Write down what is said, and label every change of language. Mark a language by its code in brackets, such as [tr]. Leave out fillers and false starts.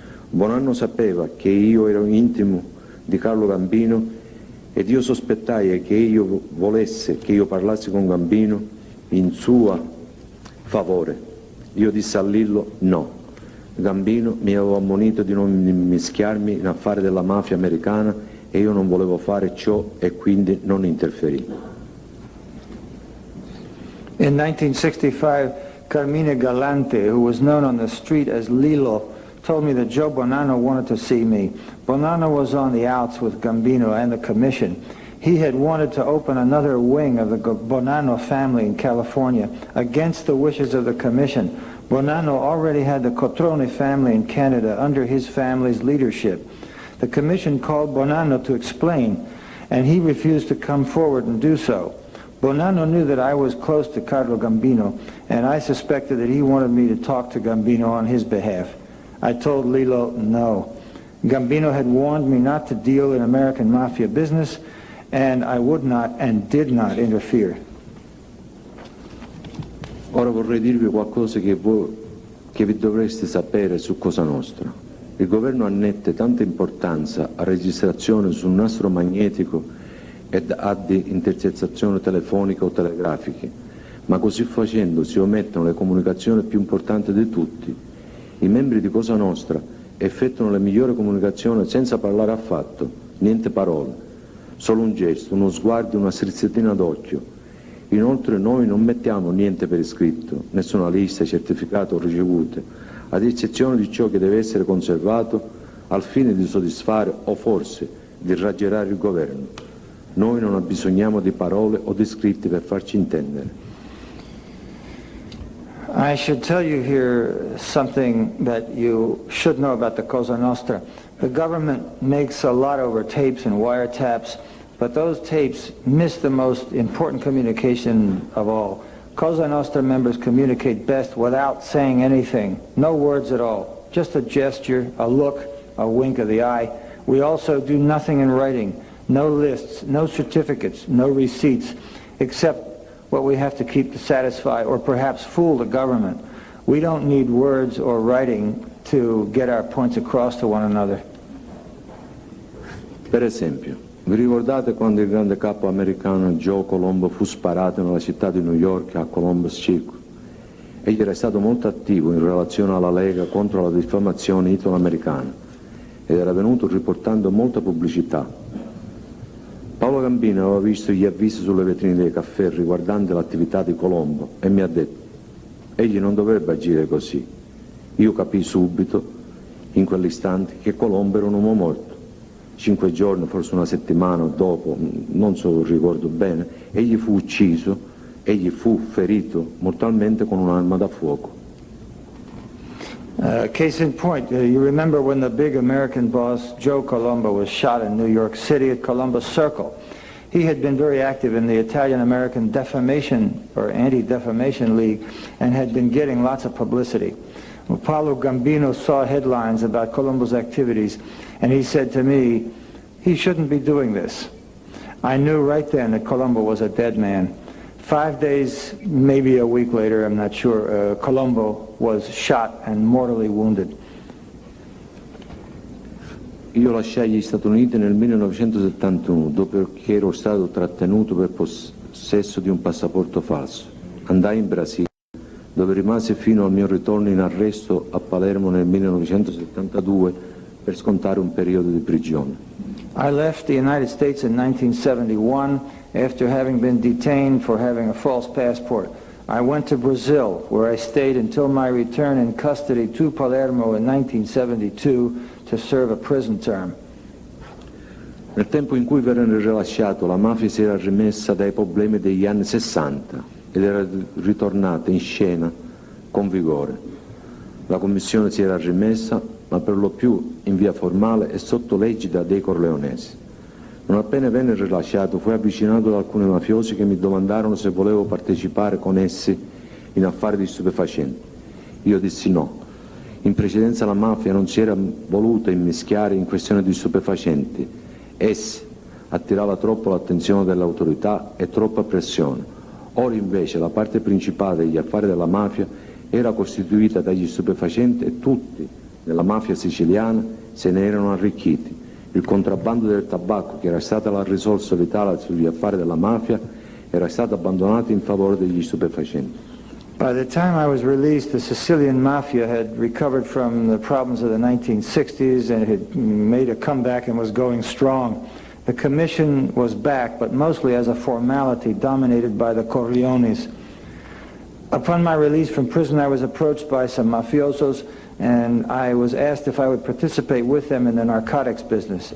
[it] Bonanno sapeva che io ero intimo di Carlo Gambino ed io sospettai che io volesse che io parlassi con Gambino in suo favore. Io dissi a Lillo no. Gambino mi aveva ammonito di non mischiarmi in affari della mafia americana e io non volevo fare ciò e quindi non interferì. [en] In 1965, Carmine Galante, who was known on the street as Lilo, told me that Joe Bonanno wanted to see me. Bonanno was on the outs with Gambino and the commission. He had wanted to open another wing of the Bonanno family in California against the wishes of the commission. Bonanno already had the Cotrone family in Canada under his family's leadership. The commission called Bonanno to explain, and he refused to come forward and do so. Bonanno knew that I was close to Carlo Gambino, and I suspected that he wanted me to talk to Gambino on his behalf. I told Lilo no. Gambino had warned me not to deal in American mafia business, and I would not and did not interfere. [it] Ora vorrei dirvi qualcosa che vi dovreste sapere su Cosa Nostra. Il governo annette tanta importanza a registrazione sul nastro magnetico ed ad intercettazioni telefoniche o telegrafiche, ma così facendo si omettono le comunicazioni più importanti di tutti. I membri di Cosa Nostra effettuano le migliori comunicazioni senza parlare affatto, niente parole, solo un gesto, uno sguardo, una strizzatina d'occhio. Inoltre noi non mettiamo niente per iscritto, nessuna lista, certificato o ricevute, ad eccezione di ciò che deve essere conservato al fine di soddisfare o forse di raggirare il governo. Noi non abbisogniamo di parole o di scritti per farci intendere. [en] I should tell you here something that you should know about the Cosa Nostra. The government makes a lot over tapes and wiretaps, but those tapes miss the most important communication of all. Cosa Nostra members communicate best without saying anything, no words at all, just a gesture, a look, a wink of the eye. We also do nothing in writing, no lists, no certificates, no receipts, except what we have to keep to satisfy or perhaps fool the government. We don't need words or writing to get our points across to one another. [it] Per esempio, vi ricordate quando il grande capo americano Joe Colombo fu sparato nella città di New York a Columbus Circle? Egli era stato molto attivo in relazione alla Lega contro la diffamazione italo-americana ed era venuto riportando molta pubblicità. Paolo Gambino aveva visto gli avvisi sulle vetrine dei caffè riguardanti l'attività di Colombo e mi ha detto: egli non dovrebbe agire così. Io capii subito, in quell'istante, che Colombo era un uomo morto. 5 giorni, forse una settimana dopo, non so, ricordo bene, egli fu ucciso, egli fu ferito mortalmente con un'arma da fuoco. [en] Case in point, you remember when the big American boss Joe Colombo was shot in New York City at Columbus Circle. He had been very active in the Italian-American Defamation or Anti-Defamation League and had been getting lots of publicity. Well, Paolo Gambino saw headlines about Colombo's activities and he said to me, he shouldn't be doing this. I knew right then that Colombo was a dead man. 5 days, maybe a week later, I'm not sure, Colombo was shot and mortally wounded. [it] Io lasciai gli Stati Uniti nel 1971, dopo che ero stato trattenuto per possesso di un passaporto falso. Andai in Brasile, dove rimasi fino al mio ritorno in arresto a Palermo nel 1972 per scontare un periodo di prigione. [en] I left the United States in 1971 after having been detained for having a false passport. I went to Brazil, where I stayed until my return in custody to Palermo in 1972 to serve a prison term. [it] Nel tempo in cui venne rilasciato, la mafia si era rimessa dai problemi degli anni 60 ed era ritornata in scena con vigore. La commissione si era rimessa, ma per lo più in via formale e sotto l'egida dei corleonesi. Non appena venne rilasciato, fui avvicinato da alcuni mafiosi che mi domandarono se volevo partecipare con essi in affari di stupefacenti. Io dissi no. In precedenza la mafia non si era voluta immischiare in questioni di stupefacenti. Essi attirava troppo l'attenzione delle autorità e troppa pressione. Ora invece la parte principale degli affari della mafia era costituita dagli stupefacenti e tutti, nella mafia siciliana, se ne erano arricchiti. Il contrabbando del tabacco, che era stata la risorsa vitale sugli affari della mafia, era stato abbandonato in favore degli stupefacenti. [en] By the time I was released, the Sicilian mafia had recovered from the problems of the 1960s and had made a comeback and was going strong. The commission was back, but mostly as a formality dominated by the Corleones. Upon my release from prison, I was approached by some mafiosos and I was asked if I would participate with them in the narcotics business.